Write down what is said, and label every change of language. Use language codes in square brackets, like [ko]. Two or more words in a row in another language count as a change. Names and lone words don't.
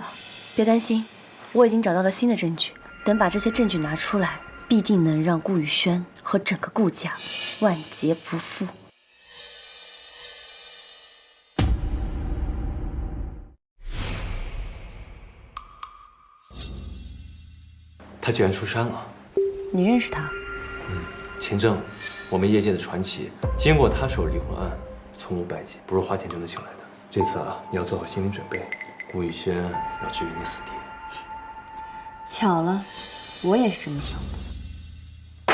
[zh] 别担心，我已经找到了新的证据，等把这些证据拿出来，必定能让顾宇轩和整个顾家万劫不复。他居然出山了。你認識他？秦正，我們業界的傳奇，經過他手離婚案，從無敗績，不是花錢就能請來的。這次啊，你要做好心理準備，顧宇軒要置於你死地。巧了，我也是這麼想的。